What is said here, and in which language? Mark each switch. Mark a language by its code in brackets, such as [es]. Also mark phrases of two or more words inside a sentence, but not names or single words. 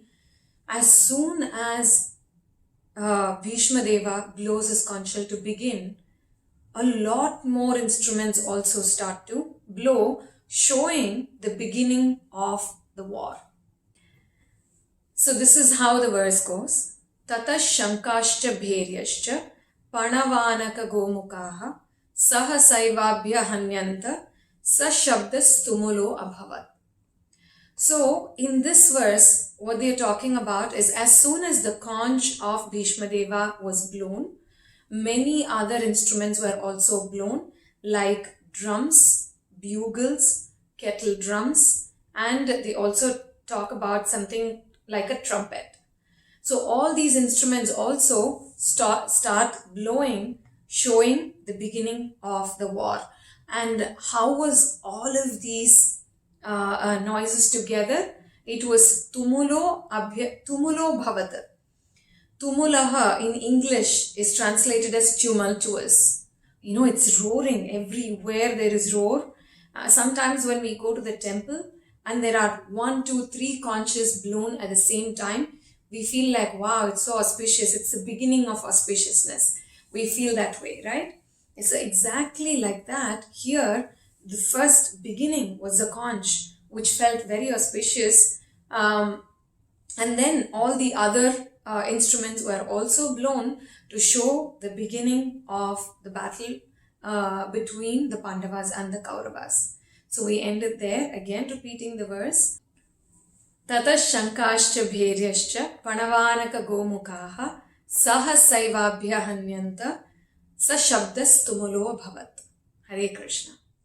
[en] As soon as Bhishma Deva blows his conch shell to begin, a lot more instruments also start to blow, showing the beginning of the war. So this is how the verse goes. [sa] ततः शङ्खाश्च भेर्यश्च पणवानक गोमुखाः सह सैवाभ्य हन्यन्त स शब्दस् तुमुलो अभवत्. [en] So in this verse, what they are talking about is as soon as the conch of Bhishma Deva was blown, many other instruments were also blown, like drums, bugles, kettle drums, and they also talk about something like a trumpet. So all these instruments also start blowing, showing the beginning of the war. And how was all of these noises together? It was [sa] तुमुलो भवत्. [en] Tumulaha in English is translated as tumultuous. You know, it's roaring everywhere. There is roar. Sometimes when we go to the temple and there are 1, 2, 3 conches blown at the same time, we feel like, wow, it's so auspicious. It's the beginning of auspiciousness. We feel that way, right? It's exactly like that. Here, the first beginning was the conch, which felt very auspicious. And then all the other instruments were also blown to show the beginning of the battle between the Pandavas and the Kauravas. So we ended there, again repeating the verse. [sa] ततः शङ्खाश्च भेर्यश्च पणवानक गोमुखाः सह सैवाभ्य हन्यन्त स शब्दस् तुमुलो भवत्. [en] Hare Krishna.